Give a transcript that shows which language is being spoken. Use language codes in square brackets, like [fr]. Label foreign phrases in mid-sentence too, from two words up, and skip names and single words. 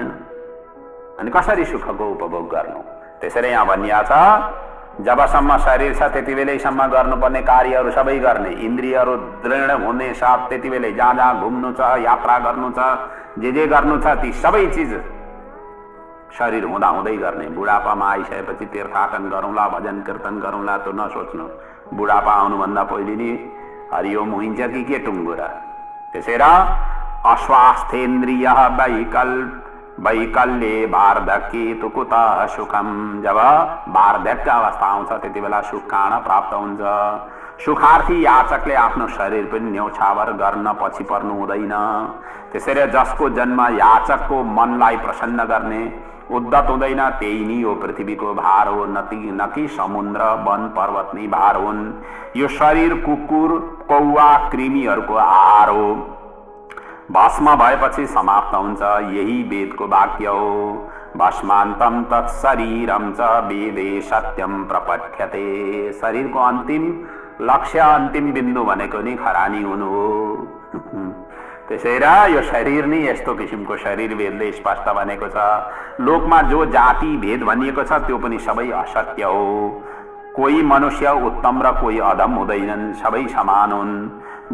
[ne] अनि कसरी सुखको उपभोग गर्नु? त्यसैले यहाँ भनिएको छ, जबसम्म शरीर छ त्यति बेलैसम्म गर्नुपर्ने कार्यहरू सबै गर्ने, इन्द्रियहरू दृढ हुने साथ त्यति बेलै जहाँ जहाँ घुम्नु छ, यात्रा गर्नु छ, जे गर्नु छ, ती सबै चिज शरीर हुँदा हुँदै गर्ने। बुढापामा आइसकेपछि तीर्थाटन गरौँला, भजन कीर्तन गरौँला, त्यो नसोच्नु। बुढापा आउनुभन्दा पहिले नि हरिओम हुन्छ कि के टुङ्गुरा। [sa] त्यसैले अस्वास्थ्येन्द्रिय वैकल्ये वार्धक्ये तु कुतः सुखम। [ne] जब वार्धक्य अवस्था आउँछ त्यति बेला सुख कहाँ प्राप्त हुन्छ। सुखार्थी याचकले आफ्नो शरीर पनि न्यौछावर गर्न पछि पर्नु हुँदैन। त्यसैले जसको जन्म याचकको मनलाई प्रसन्न गर्ने उद्दत हुँदैन, त्यही नि यो पृथ्वीको भार हो, न कि समुद्र वन पर्वत नै भार हुन्। यो शरीर कुकुर कौवा कृमिहरूको आहार हो, भस्म भएपछि समाप्त हुन्छ। यही वेदको वाक्य हो, [sa] भस्मान्तम तत्शरीरम च वेदे सत्यम प्रपठ्यते। [ne] शरीरको अन्तिम लक्ष्य, अन्तिम बिन्दु भनेको नि खरानी हुनु हो। त्यसैले यो शरीर नै यस्तो किसिमको शरीर वेदले स्पष्ट भनेको छ। लोकमा जो जाति भेद भनिएको छ त्यो पनि सबै असत्य हो। कोही मनुष्य उत्तम र कोही अधम हुँदैनन्, सबै समान हुन्।